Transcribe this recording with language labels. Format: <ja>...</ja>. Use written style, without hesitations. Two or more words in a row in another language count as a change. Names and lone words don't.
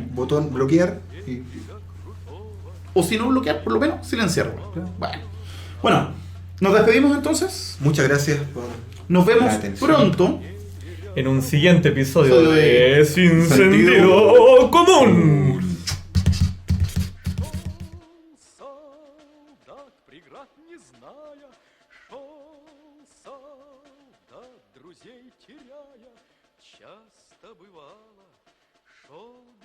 <es>Botón bloquear y O si no bloquear, por lo menos silenciarlo. Bueno, nos despedimos entonces. muchas gracias por Nos vemos la atención. pronto. En un siguiente episodio Soy de Sin Sentido Sentido Común.</es> <ru>Солдат, преград не зная, шел солдат, друзей теряя, часто бывало, шел</ru>